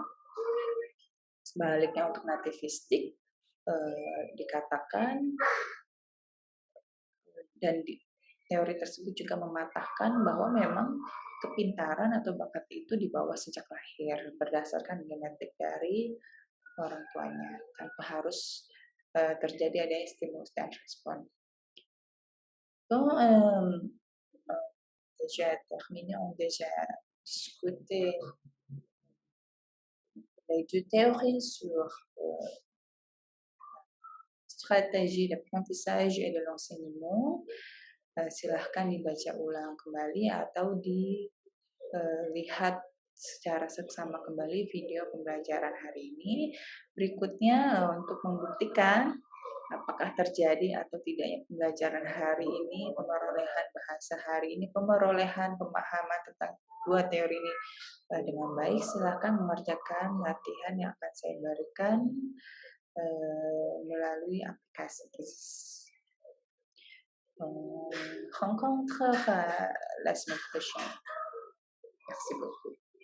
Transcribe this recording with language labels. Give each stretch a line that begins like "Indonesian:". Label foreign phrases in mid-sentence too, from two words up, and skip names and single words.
Indonesian: Sebaliknya untuk nativistik, dikatakan dan teori tersebut juga mematahkan bahwa memang kepintaran atau bakat itu dibawa sejak lahir berdasarkan genetik dari orang tuanya, tanpa harus terjadi adanya stimulus dan respon.
French: Donc, déjà terminé, on déjà discuté les deux théories sur stratégie d'apprentissage et de l'enseignement.
Indonesian: Silahkan dibaca ulang kembali atau dilihat secara seksama kembali video pembelajaran hari ini. Berikutnya untuk membuktikan apakah terjadi atau tidaknya pembelajaran hari ini, pemerolehan bahasa hari ini, pemerolehan pemahaman tentang dua teori ini dengan baik, silahkan mengerjakan latihan yang akan saya berikan melalui aplikasi KISS.
French: Rencontre la semaine prochaine. Merci beaucoup.